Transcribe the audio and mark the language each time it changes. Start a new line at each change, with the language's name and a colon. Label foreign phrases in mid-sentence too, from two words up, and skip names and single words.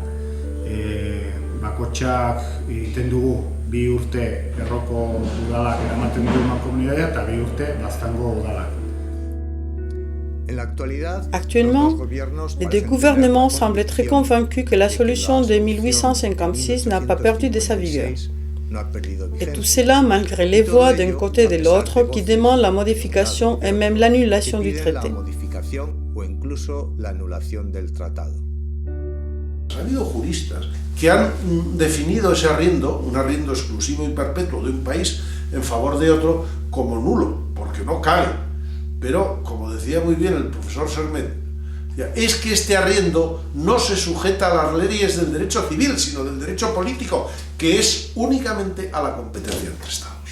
Basque: Bakotxak egiten dugu 2 urte Erroko udalak eramaten du mankomunitatea eta 2 urte Baztango udalak.
French: Actuellement, les deux gouvernements semblent très convaincus que la solution de 1856 n'a pas perdu de sa vigueur. Et tout cela malgré les voix d'un côté et de l'autre qui demandent la modification et même l'annulation du traité.
Spanish: Ha habido juristas que han definido ese arriendo, un arriendo exclusivo y perpetuo de un país en favor de otro, como nulo, porque no cabe. Pero, como decía muy bien el profesor Sermet, es que este arriendo no se sujeta a las leyes del derecho civil, sino del derecho político, que es únicamente a la competencia entre Estados.